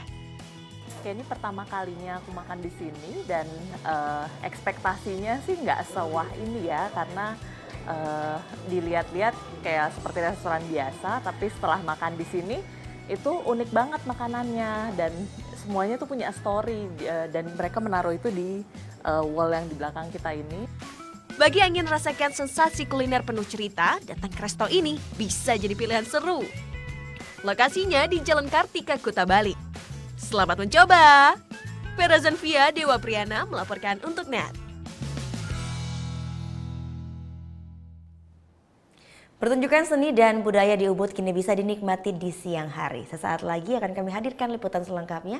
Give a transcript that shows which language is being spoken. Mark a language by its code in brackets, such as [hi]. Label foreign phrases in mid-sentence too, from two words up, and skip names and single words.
[id] Oke, ini pertama kalinya aku makan di sini dan ekspektasinya sih nggak sewah ini ya, karena dilihat-lihat kayak seperti restoran biasa, tapi setelah makan di sini itu unik banget makanannya dan semuanya tuh punya story dan mereka menaruh itu di wall yang di belakang kita ini. Bagi yang ingin rasakan sensasi kuliner penuh cerita, datang ke resto ini bisa jadi pilihan seru. Lokasinya di Jalan Kartika, Kuta Bali. Selamat mencoba! Vera Zenvia, Dewa Priyana melaporkan untuk NET. Pertunjukan seni dan budaya di Ubud kini bisa dinikmati di siang hari. Sesaat lagi akan kami hadirkan liputan selengkapnya.